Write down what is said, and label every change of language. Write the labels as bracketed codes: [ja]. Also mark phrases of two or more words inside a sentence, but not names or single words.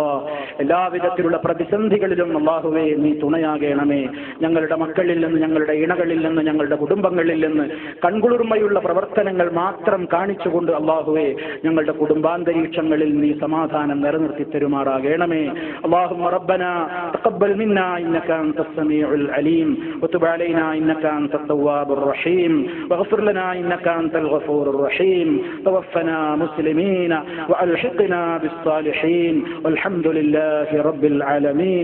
[ml] എല്ലാവിധത്തിലുള്ള പ്രതിസന്ധികളിലും അല്ലാഹുവേ നീ തുണയാകണമേ. ഞങ്ങളുടെ മക്കളിൽ നിന്ന്, ഞങ്ങളുടെ ഇണകളിൽ നിന്ന്, ഞങ്ങളുടെ കുടുംബങ്ങളിൽ നിന്ന് കൺകുളിർമയുള്ള പ്രവർത്തനങ്ങൾ മാത്രം കാണിച്ചുകൊണ്ട് അല്ലാഹുവേ ഞങ്ങളുടെ കുടുംബാന്തരീക്ഷങ്ങളിൽ നീ സമാധാനം നിലനിർത്തി തരുമാറാകണമേ. [ar] اللهم ربنا تقبل منا إنك أنت السميع العليم وتب علينا إنك أنت التواب الرحيم واغفر لنا إنك أنت الغفور الرحيم توفنا مسلمين وألحقنا بالصالحين والحمد لله رب العالمين.